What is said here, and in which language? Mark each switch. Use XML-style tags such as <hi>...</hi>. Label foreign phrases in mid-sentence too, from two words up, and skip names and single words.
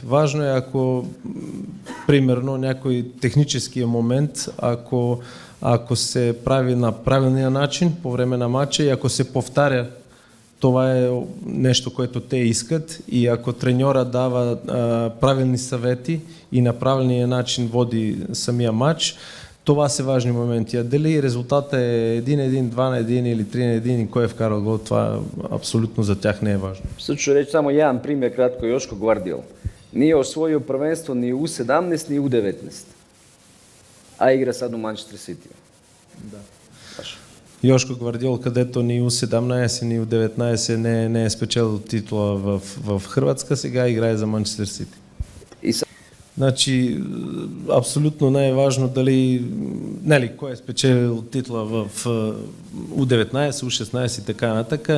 <bg>Важно е, ако примерно някой техническия момент, ако се прави на правилния начин по време на матча и ако се повтаря, това е нещо, което те искат, и ако треньора дава правилни съвети и на правилния начин води самия матч, това са важни моменти. А дали резултата е 1-1, 2-1 или 3-1 и кой е вкарал гол, това абсолютно за тях не е важно.</bg> <hr>Sad ću reći samo jedan primjer kratko. Joško Gvardiol nije osvojio prvenstvo ni U17 ni U19, a igra sad u Manchester City.</hr> <bg>Да. Йошко Гвардиол, където ни U17, ни U19 не е спечелил титла в Хърватска, сега играе за Манчестър Сити. Значи, абсолютно не е важно дали, кой е спечелил титла в U19, U16 и така нататък.</bg>